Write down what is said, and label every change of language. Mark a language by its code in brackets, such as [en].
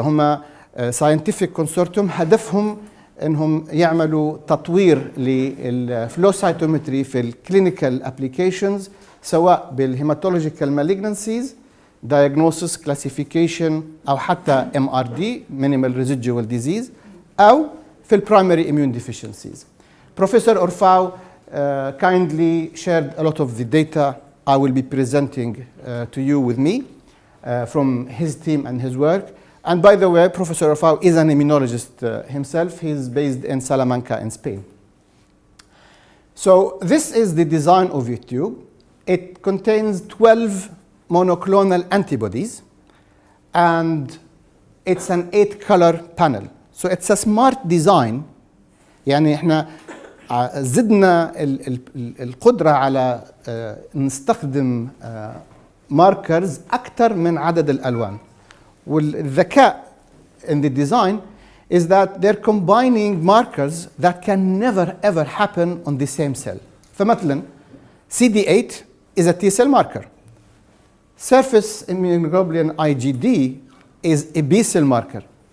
[ar] هم [en] scientific consortium [ar] هدفهم انهم يعملوا تطوير للفلو سايتومتري في الكلينيكال ابليكيشنز، سواء بالهيماتولوجيكال مالجنسيز، [en] diagnosis, classification، [ar] او حتى [en] MRD minimal residual disease، [ar] او في البرايمري [en] immune deficiencies. Professor Orfao kindly shared a lot of the data I will be presenting to you with me. from his team and his work. And by the way, Professor Rafau is an immunologist himself. He's based in Salamanca in Spain. So this is the design of your tube. It contains 12 monoclonal antibodies, and it's an 8-color panel. So it's a smart design. [ar] يعني احنا زدنا القدرة على نستخدم markers أكثر من عدد الألوان. والذكاء [en] in the design is that they're combining markers that can never ever happen on the same cell. [ar] فمثلا [en] CD8 is a T cell marker. Surface immunoglobulin IgD is a B cell marker.